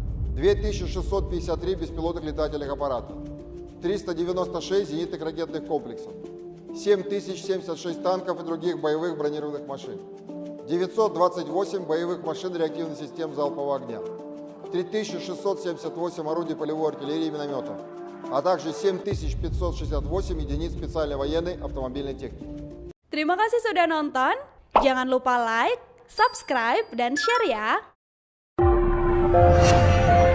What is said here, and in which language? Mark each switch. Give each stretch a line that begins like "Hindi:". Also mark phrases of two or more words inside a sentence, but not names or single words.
Russian: 2653 беспилотных летательных аппарата, 396 зенитных ракетных комплексов, 7076 танков и других боевых бронированных машин, 928 боевых машин реактивных систем залпового огня, 3678 орудий полевой артиллерии и минометов, а также 7568 единиц специальной военной автомобильной техники.
Indonesian: Terima kasih sudah nonton. Jangan lupa
English: like, subscribe,
Indonesian: dan share ya.